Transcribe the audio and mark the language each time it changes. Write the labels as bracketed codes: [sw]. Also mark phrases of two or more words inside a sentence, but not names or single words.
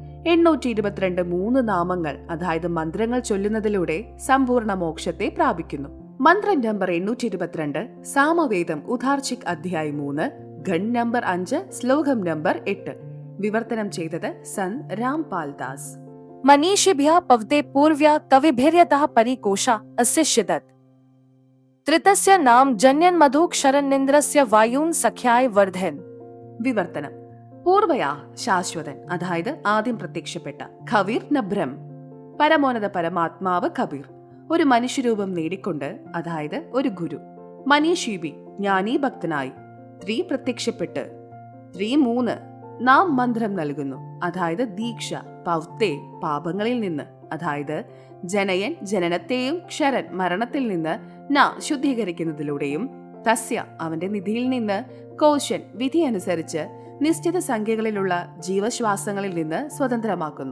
[ml] 822 3 നാമങ്ങൾ അതായത് മന്ത്രങ്ങൾ ചൊല്ലുന്നതിലൂടെ സമ്പൂർണ്ണ മോക്ഷത്തെ പ്രാപിക്കുന്നു. മന്ത്രം നമ്പർ 822 സാമവേദം ഉദാർച്ചിക് അധ്യായം 3 ഗൺ നമ്പർ 5 ശ്ലോകം നമ്പർ 8. വിവർത്തനം ചെയ്തത് സൻ രാംപാൽ ദാസ്. [sa] मनीषिभ्यः पवते पूर्व्या कविभिर्यतः परिकोशा अस्य शिदत् त्रितस्य नाम जन्यन्मधुक्षरन्निन्द्रस्य वायून् सख्याय वर्धन्. [ml] വിവർത്തനം: പൂർവയാ ശാശ്വതൻ അതായത് ആദ്യം പ്രത്യക്ഷപ്പെട്ട, ഖവീർ നബ്രം പരമോന്നത പരമാത്മാവ് കബീർ ഒരു മനുഷ്യരൂപം നേടിക്കൊണ്ട്, അതായത് ഒരു ഗുരു. മനീഷീബി ജ്ഞാനീ ഭക്തനായി, ത്രീ പ്രത്യക്ഷപ്പെട്ട്, 3 നാം മന്ത്രം നൽകുന്നു, അതായത് ദീക്ഷ, പൗത്തെ പാപങ്ങളിൽ നിന്ന്, അതായത് ജനയൻ ജനനത്തെയും ക്ഷരൻ മരണത്തിൽ നിന്ന് ന ശുദ്ധീകരിക്കുന്നതിലൂടെയും, തസ്യ അവന്റെ നിധിയിൽ നിന്ന്, കോശൻ വിധി അനുസരിച്ച് നിശ്ചിത സംഖ്യകളിലുള്ള ജീവശ്വാസങ്ങളിൽ നിന്ന് സ്വതന്ത്രമാക്കുന്നു.